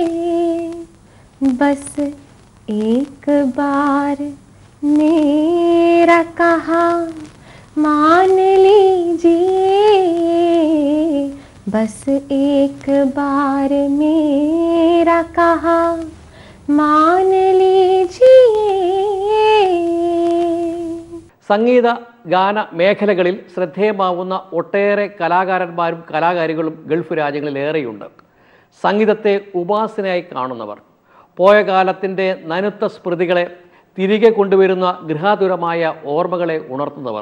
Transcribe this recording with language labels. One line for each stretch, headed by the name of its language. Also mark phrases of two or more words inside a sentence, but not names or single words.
Hindi: बस एक बार मेरा कहा मान लीजिए, बस एक बार मेरा कहा मान लीजिए.
Malayalam: സംഗീത ഗാന മേഖലകളിൽ ശ്രദ്ധേയമാവുന്ന ഒട്ടേറെ കലാകാരന്മാരും കലാകാരികളും ഗൾഫ് രാജ്യങ്ങളിൽ ഏറെയുണ്ട്. സംഗീതത്തെ ഉപാസനയായി കാണുന്നവർ, പോയ കാലത്തിൻ്റെ നനുത്ത സ്മൃതികളെ തിരികെ കൊണ്ടുവരുന്ന ഗൃഹാതുരമായ ഓർമ്മകളെ ഉണർത്തുന്നവർ.